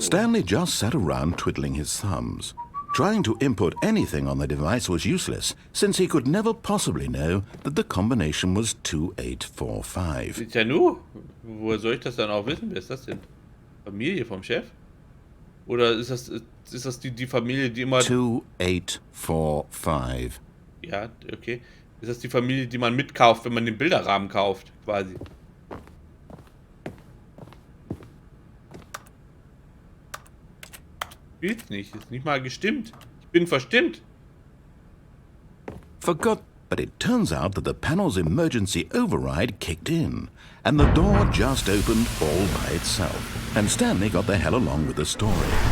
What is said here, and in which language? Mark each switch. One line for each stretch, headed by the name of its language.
English: Stanley just sat around twiddling his thumbs. Trying to input anything on the device was useless, since he could never possibly know that the combination was 2845.
German: Ist ja nur. Woher soll ich das dann auch wissen? Wer ist das denn? Familie vom Chef? Oder ist das die Familie, die immer... 2845. Ja, okay. Ist das die Familie, die man mitkauft, wenn man den Bilderrahmen kauft, quasi? Spielt's nicht. Ist nicht mal gestimmt. Ich bin verstimmt.
English: For God... But it turns out that the panel's emergency override kicked in, and the door just opened all by itself. And Stanley got the hell along with the story.